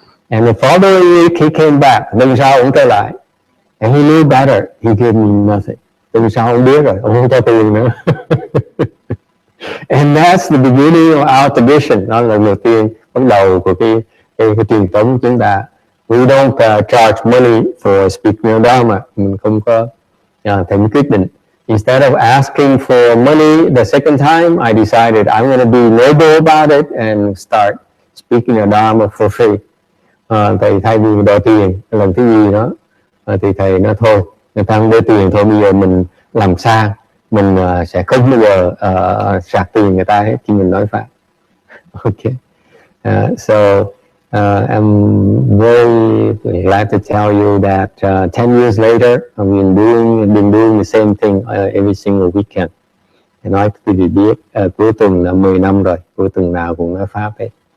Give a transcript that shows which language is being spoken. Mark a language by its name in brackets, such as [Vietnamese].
[English] And the following week he came back. [Vietnamese] Tuần sau ông trở lại. [English] And he knew better. He gave me nothing. [Vietnamese] Tuần sau ông biết rồi, ông không cho tiền nữa. [English] And that's the beginning of our tradition. [Vietnamese] Đó là lần đầu tiên bắt đầu của cái truyền thống của chúng ta. [English] We don't charge money for speaking Dharma. [Vietnamese] Mình không có thành quyết định. [English] Instead of asking for money the second time, I decided I'm going to be noble about it and start speaking Dharma for free. [Vietnamese] Thầy thay vì đòi tiền lần thứ gì đó, thì thầy nói thôi, người ta không đưa tiền thôi, bây giờ mình làm sao mình sẽ không bao giờ sạc tiền người ta hết khi mình nói pháp. [English] Okay. So I'm very glad to tell you that 10 years later, I've been doing the same thing every single weekend. [Vietnamese] Thì nói quý vị biết, cuối tuần là 10 năm rồi, cuối tuần nào cũng nói pháp hết.